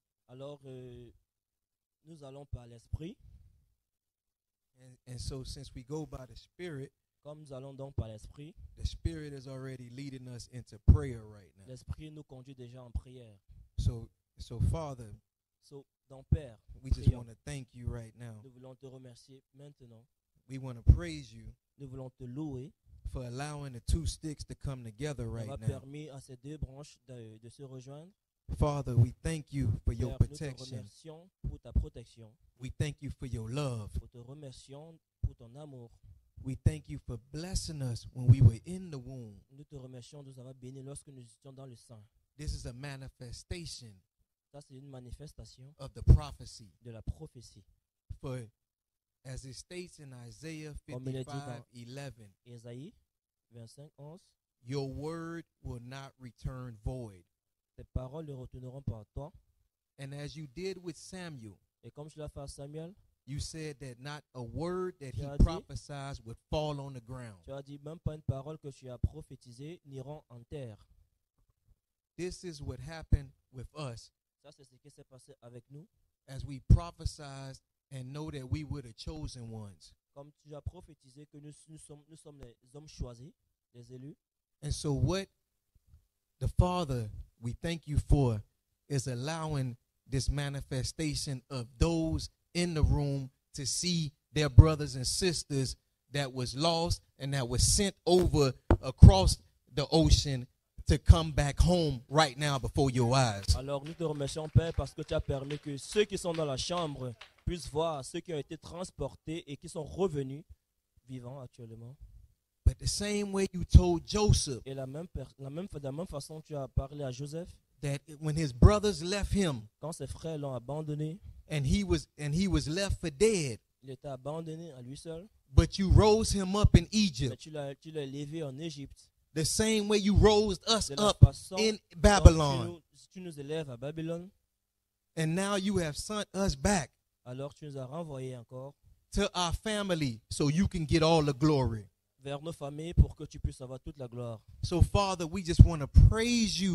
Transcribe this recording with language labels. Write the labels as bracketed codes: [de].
[fr] Alors, nous allons par l'esprit. [en] And so since we go by the Spirit, [fr] Comme nous allons donc par l'Esprit, [en] the Spirit is already leading us into prayer right now. [fr] l'Esprit nous conduit déjà en prière. [en] So Father, [fr] Donc Père, [en] we just [fr] prions. [en] want to thank you right now. [fr] Nous voulons te remercier maintenant. [en] We want to praise you [fr] Nous voulons te louer [en] for allowing the two sticks to come together right [fr] d'avoir [en] now. [fr] permis à ces deux branches de se rejoindre. [en] Father, we thank you for your [fr] Père, nous te [en] protection. [fr] remercions pour ta protection. [en] We thank you for your love. [fr] Nous te remercions pour ton amour. [en] We thank you for blessing us when we were in the womb. [fr] Nous te remercions de nous avoir bénis lorsque nous étions dans le sein. [en] This is a manifestation [fr] Ça, c'est une manifestation [en] of the prophecy. [fr] de la prophétie. [en] For as it states in Isaiah [fr] Comme il est dit [en] 55:11, [fr] Ésaïe 25, 11. [en] your word will not return void. [fr] Tes paroles ne retourneront pas à toi. [en] And as you did with Samuel, [fr] Et comme je l'ai fait à Samuel, [en] you said that not a word that he [fr] Tu as dit- [en] prophesied would fall on the ground. [fr] tu as dit même pas une parole que tu as prophétisée n'iront en terre. [en] This is what happened with us [fr] Ça, c'est ce qui s'est passé avec nous. [en] as we prophesied and know that we were the chosen ones. [fr] Comme tu as prophétisé que nous sommes les hommes choisis, les élus. [en] And so what the Father, we thank you for, is allowing this manifestation of those in the room to see their brothers and sisters that was lost and that was sent over across the ocean to come back home right now before your eyes. [fr] Alors nous te remercions, Père, parce que tu as permis que ceux qui sont dans la chambre puissent voir ceux qui ont été transportés et qui sont revenus vivants actuellement. [en] But the same way you told Joseph [fr] Et de la même façon, tu as parlé à Joseph [en] that when his brothers left him [fr] quand ses frères l'ont abandonné. [en] and he was left for dead, [fr] Il était abandonné à lui seul. [en] but you rose him up in [fr] Mais [en] Egypt. [fr] tu l'as élevé en Égypte. [en] The same way you rose us [fr] De la [en] up [fr] façon [en] in [fr] dont [en] Babylon. [fr] tu nous élèves à Babylone, [en] And now you have sent us back [fr] alors tu nous as renvoyés encore [en] to our family so you can get all the glory. [fr] vers nos familles pour que tu puisses avoir toute la gloire. [en] So, Father, we just want to praise you.